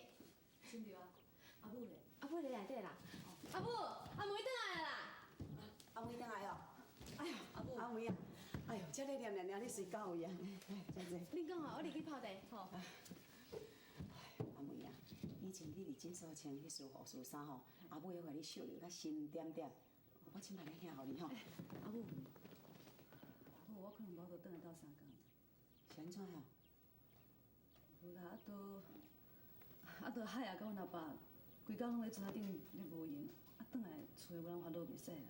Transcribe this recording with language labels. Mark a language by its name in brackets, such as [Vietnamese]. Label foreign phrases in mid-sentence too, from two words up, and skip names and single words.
[Min Nan Chinese] 真对啊，阿母咧，阿妹你内底啦？阿母，阿妹倒来啦！阿妹等来哦。哎呀，阿妹啊，哎呦，这个念念念，你睡觉有啊？来，坐坐。恁讲吼，我入去泡茶吼。阿妹啊，以前你伫诊所穿迄束护士衫吼，阿母要甲你绣着较新点点。我即摆来献互你吼。阿母，我可能无法度倒来斗3工。是安怎呀？无啦，都海啊，甲阮阿爸，规工拢咧船顶咧无闲，倒来厝无人发落袂使啦。